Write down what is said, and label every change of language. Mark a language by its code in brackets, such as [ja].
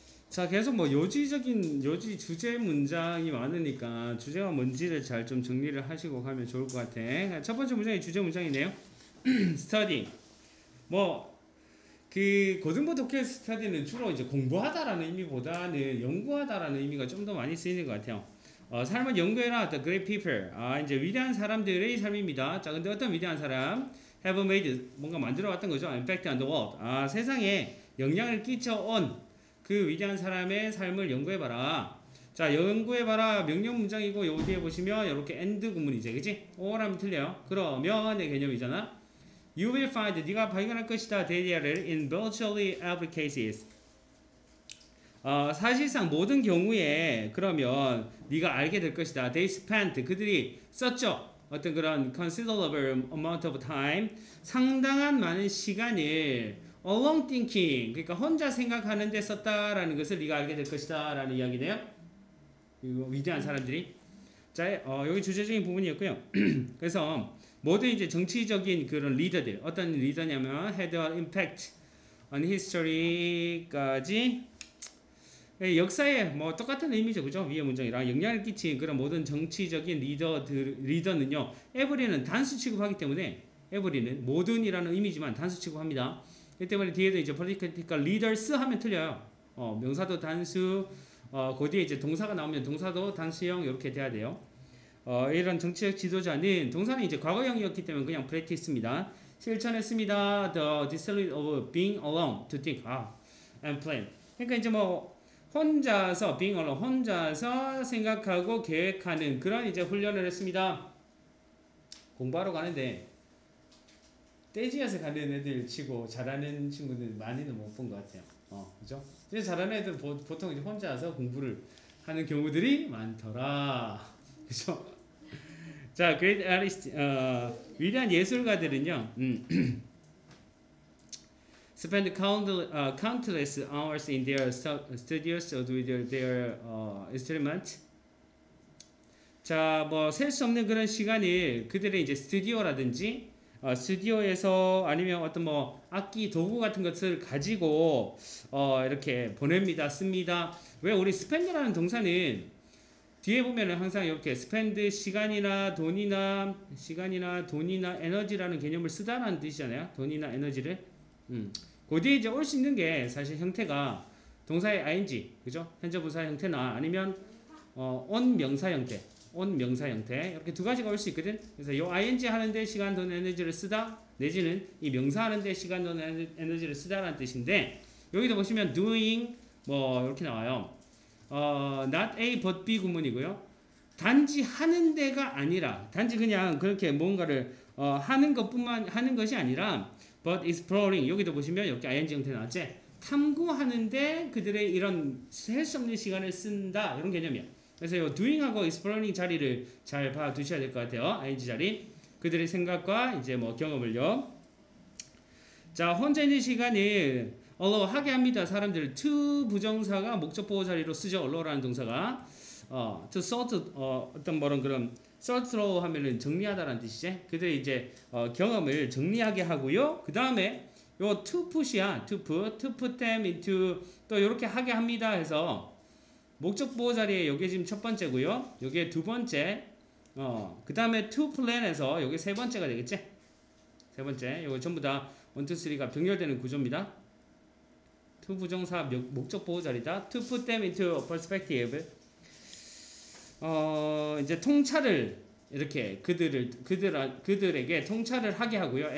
[ko] 자, 계속 뭐 요지 주제 문장이 많으니까 주제가 뭔지를 잘 좀 정리를 하시고 가면 좋을 것 같아. 첫 번째 문장이 주제 문장이네요. [en] study. [ko] 뭐, 그 고등부 독해 스터디는 주로 이제 공부하다라는 의미보다는 연구하다라는 의미가 좀 더 많이 쓰이는 것 같아요. 삶을 연구해라, [en] the great people. [ko] 이제 위대한 사람들의 삶입니다. 자, 근데 어떤 위대한 사람? [en] have made, [ko] 뭔가 만들어 왔던 거죠. [en] impact on the world. [ko] 세상에 영향을 끼쳐온 그 위대한 사람의 삶을 연구해봐라. 자, 연구해봐라. 명령 문장이고, 요 뒤에 보시면 이렇게 and 구문이지, 그치? or 하면 틀려요. 그러면의 개념이잖아. [en] You will find, [ko] 네가 발견할 것이다. [en] 데이터를 in virtually every cases. [ko] 사실상 모든 경우에 그러면 네가 알게 될 것이다. [en] They spent, [ko] 그들이 썼죠. 어떤 그런 [en] considerable amount of time, [ko] 상당한 많은 시간을 [en] alone thinking, [ko] 그러니까 혼자 생각하는 데 썼다라는 것을 네가 알게 될 것이다 라는 이야기네요. 위대한 사람들이. 자, 여기 주제적인 부분이었고요. 그래서 모든 이제 정치적인 그런 리더들, 어떤 리더냐면 [en] had an impact on history [ko] 까지 역사에 뭐 똑같은 의미죠, 그죠? 위의 문장이랑 영향을 끼친 그런 모든 정치적인 리더는요, every는 단수 취급하기 때문에 every는 모든이라는 의미지만 단수 취급합니다. 그 때문에 뒤에도 이제 [en] political leaders [ko] 하면 틀려요. 명사도 단수, 그 뒤에 이제 동사가 나오면 동사도 단수형 이렇게 돼야 돼요. 이런 정치적 지도자는 동사는 이제 과거형이었기 때문에 그냥 practice입니다. 실천했습니다. [en] The discipline of being alone to think and plan. [ko] 그러니까 이제 뭐 혼자서 [en] being alone, [ko] 혼자서 생각하고 계획하는 그런 이제 훈련을 했습니다. 공부하러 가는데 떼지어서 가는 애들 치고 잘하는 친구들 많이는 못 본 것 같아요. 그죠? 잘하는 애들 보통 이제 혼자서 공부를 하는 경우들이 많더라. 그죠? [en] 자, great artist, [ko] 위대한 예술가들은요, [en] spend countless hours in their studios with their instrument. [ko] 자, 뭐 셀 수 없는 그런 시간을 그들의 이제 스튜디오라든지 스튜디오에서 아니면 어떤 뭐 악기 도구 같은 것을 가지고 이렇게 보냅니다, 씁니다. 왜 우리 spend라는 동사는 뒤에 보면은 항상 이렇게 spend 시간이나 돈이나 에너지라는 개념을 쓰다라는 뜻이잖아요. 돈이나 에너지를. 그 뒤에 이제 올 수 있는 게 사실 형태가 동사의 ing, 그죠? 현재 분사의 형태나 아니면 on 명사 형태, 이렇게 두 가지가 올 수 있거든. 그래서 이 ing 하는데 시간, 돈, 에너지를 쓰다 내지는 이 명사 하는데 시간, 돈, 에너지를 쓰다라는 뜻인데 여기도 보시면 doing 뭐 이렇게 나와요. not A but B 구문이고요. 단지 하는 데가 아니라 단지 그냥 그렇게 뭔가를 하는 것이 아니라 [en] but exploring [ko] 여기도 보시면 이렇게 ing 형태 나왔지. 탐구하는데 그들의 이런 셀 수 없는 시간을 쓴다 이런 개념이야. 그래서 이 doing하고 exploring 자리를 잘 봐두셔야 될 것 같아요. ing 자리. 그들의 생각과 이제 뭐 경험을요. 자, 혼자 있는 시간을 allow 하게 합니다. 사람들을 to 부정사가 목적 보호 자리로 쓰죠. allow라는 동사가 to sort 어떤 그런 [en] sort through [ko] 하면은 정리하다라는 뜻이지. 그들이 이제 경험을 정리하게 하고요. 그 다음에 요 [en] to put [ko] 이야. [en] to put them into [ko] 또 이렇게 하게 합니다. 해서 목적 보호 자리에 요게 지금 첫 번째고요. 요게 두 번째. 그 다음에 [en] to plan [ko] 에서 요게 세 번째가 되겠지. 세 번째. 요거 전부 다 1, 2, 3가 병렬되는 구조입니다. to 부정사 목적 보호 자리다. [en] to put them into perspective. [ko] 이제 통찰을 이렇게 그들에게 통찰을 하게 하고요.